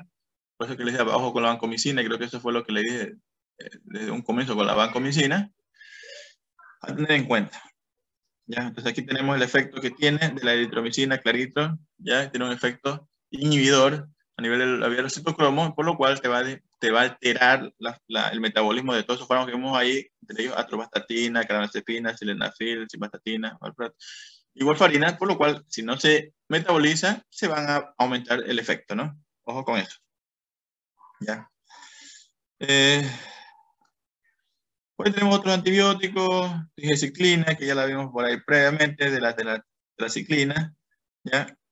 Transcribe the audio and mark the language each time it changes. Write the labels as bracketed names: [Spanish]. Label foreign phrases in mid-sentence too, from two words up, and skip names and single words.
[Spanish] Por eso que les dije abajo con la vancomicina, y creo que eso fue lo que le dije desde un comienzo con la vancomicina, a tener en cuenta. ¿Ya? Entonces aquí tenemos el efecto que tiene de la eritromicina, clarito, ¿ya? Tiene un efecto inhibidor a nivel del labial citocromo, por lo cual te va a alterar el metabolismo de todos esos fármacos que vemos ahí, entre ellos atorvastatina, carbamazepina, sildenafil, simvastatina, valproat y warfarina, por lo cual si no se metaboliza, se van a aumentar el efecto, ¿no? Ojo con eso. ¿Ya? Hoy tenemos otros antibióticos, ciclina, que ya la vimos por ahí previamente, de la ciclina, ¿ya?